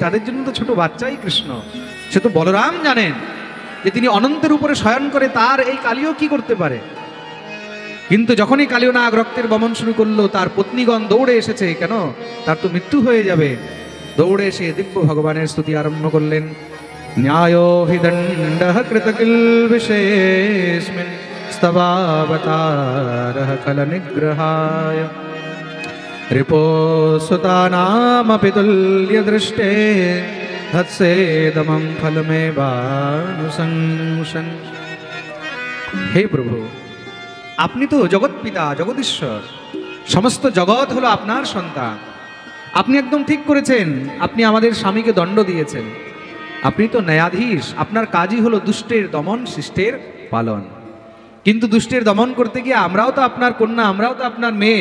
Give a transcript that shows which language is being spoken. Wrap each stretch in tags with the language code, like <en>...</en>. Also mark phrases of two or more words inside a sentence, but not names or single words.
<bn>তাদের জন্য তো ছোট বাচ্চাই কৃষ্ণ। সে তো বলরাম জানেন যে তিনি অনন্তের উপরে শয়ন করে, তার এই কালীও কি করতে পারে। কিন্তু যখনই কালীয় নাগ রক্তের বমন শুরু করলো, তার পত্নীগণ দৌড়ে এসেছে, কেন? তার তো মৃত্যু হয়ে যাবে। দৌড়ে এসে দিব্য ভগবানের স্তুতি আরম্ভ করলেন।</bn> <sa>न्यायो हि दण्डः कृतकिल्बिषेऽस्मिन् स्तवावतारः खलनिग्रहाय रिपोसुतानामपि तुल्यदृष्टे हत्सेदमं फलमेवानुशंसन्। हे प्रभु,</sa> <bn>আপনি তো জগৎ পিতা, জগদীশ্বর, সমস্ত জগৎ হলো আপনার সন্তান। আপনি একদম ঠিক করেছেন, আপনি আমাদের স্বামীকে দণ্ড দিয়েছেন। আপনি তো ন্যায়াধীশ, আপনার কাজই হলো দুষ্টের দমন, শিষ্টের পালন। কিন্তু দুষ্টের দমন করতে গিয়ে আমরাও তো আপনার কন্যা, আমরাও তো আপনার মেয়ে।</bn>